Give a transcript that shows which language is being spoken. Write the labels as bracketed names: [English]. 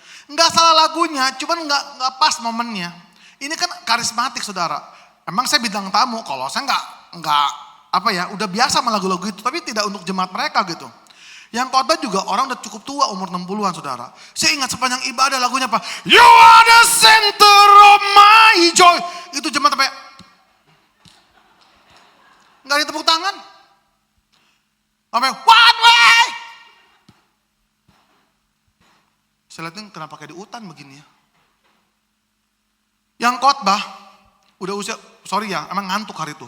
[Indonesian] Enggak salah lagunya, cuman enggak pas momennya. Ini kan karismatik saudara. Emang saya bintang tamu, kalau saya enggak udah biasa sama lagu-lagu itu, tapi tidak untuk jemaat mereka gitu. Yang khotbah juga orang udah cukup tua, umur 60-an saudara. Saya ingat sepanjang ibadah lagunya apa? [English] You are the center of my joy. [Indonesian] Itu jemaat sampai nggak ada tepuk tangan. Sampai [English] one way. [Indonesian] Saya lihat kenapa kayak di hutan begini ya. Yang khotbah udah usia, sorry ya, emang ngantuk hari itu.